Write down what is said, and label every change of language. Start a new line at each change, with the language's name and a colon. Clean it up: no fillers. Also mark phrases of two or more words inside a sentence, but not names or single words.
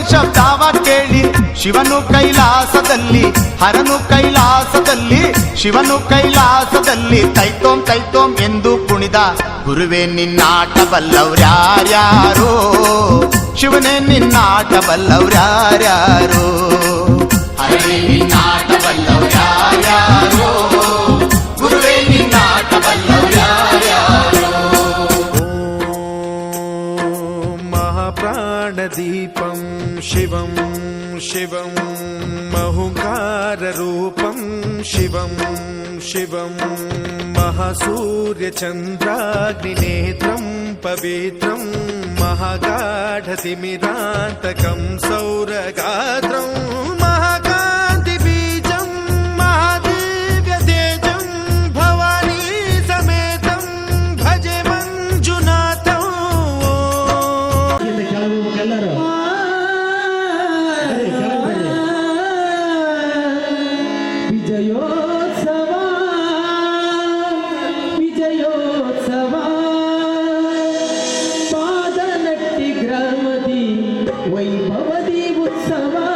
Kannada: ಶಬ್ದಾವ ಕೇಳಿ ಶಿವನು ಕೈಲಾಸದಲ್ಲಿ ಹರನು ಕೈಲಾಸದಲ್ಲಿ ಶಿವನು ಕೈಲಾಸದಲ್ಲಿ ತೈತೋಂ ತೈತೋಂ ಎಂದು ಕುಣಿದ ಗುರುವೇ ನಿನ್ನಾಟ ಬಲ್ಲವ್ರ್ಯಾರ್ಯಾರೋ ಶಿವನೇ ನಿನ್ನಾಟ ಬಲ್ಲವ್ರ್ಯಾರ್ಯಾರೋ ಹರನೇ ನಿನ್ನಾಟ ಬಲ್ಲವ್ರ್ಯಾರ್ಯಾರೋ ಗುರುವೇ ನಿನ್ನಾಟ ಬಲ್ಲವ್ರ್ಯಾರ್ಯಾರೋ
Sanskrit: महाप्राणदीपं शिवं शिवं महुकाररूपं शिवं शिवं महासूर्यचन्द्राग्निनेत्रं पवित्रं महागाढतिमिरान्तकं सौरगात्रं महाकान्तिबीजं महादिव्यतेजं भवानी समेतं भजे मंजुनाथं
Kannada: ಎಲ್ಲರೂ ವಿಜಯೋತ್ಸವ ವಿಜಯೋತ್ಸವ ಪಾದನಟ್ಟಿ ಗ್ರಾಮದಿ ವೈಭವದಿ ಉತ್ಸವ